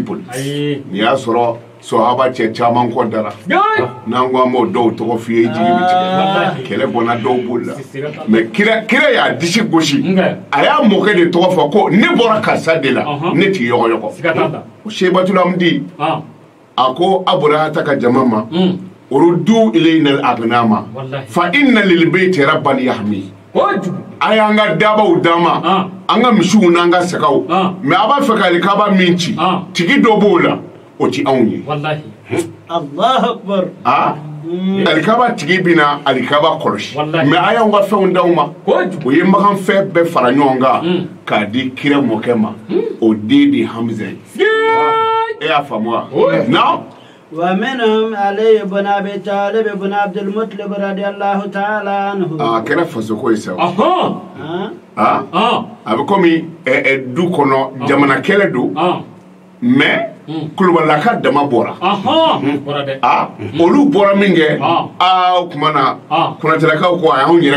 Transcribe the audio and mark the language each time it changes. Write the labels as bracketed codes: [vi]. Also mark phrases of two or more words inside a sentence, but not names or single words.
[bm] boli ni y'a sɔrɔ sahaba cɛ caman kɔ dara n'an ko an b'o dɔw tɔgɔ f'i ye jigi bi tigɛ kɛlɛ bɔnna dɔw boli la mais kira y'a disi gosi a y'a mɔkɛ de tɔgɔ fɔ ko ne bɔra karisa de la ne t'i yɔgɔyɔgɔ o Seibatul Hamdi a ko Aburahata ka jama ma [ar] ردوا إلينا الأغنام فإن للبيت ربا يحمي [bm] a y'an ka dabaw dama an ka misiw n'an ka sagaw mais a b'a fɛ ka alikaba min ci tigi dɔ b'o la o ti anw ye [ar] الله أكبر [bm] alikaba tigi bina alikaba kɔlɔsi mais a y'an ka fɛnw d'aw ma o ye Makan fɛn bɛɛ fara ɲɔgɔn kan k'a di kira mɔkɛ ma o den de Hamza ye e y'a faamu wa non [ar] ومنهم علي بن أبي طالب بن عبد المطلب رضي الله تعالى عنه [bm] kɛra faso ko ye sa a bɛ komi du kɔnɔ jamana kɛlɛ don mais Kulubalilaka dama bɔra olu bɔra min kɛ o tuma na Kunatilakaw ko a y'anw yɛrɛ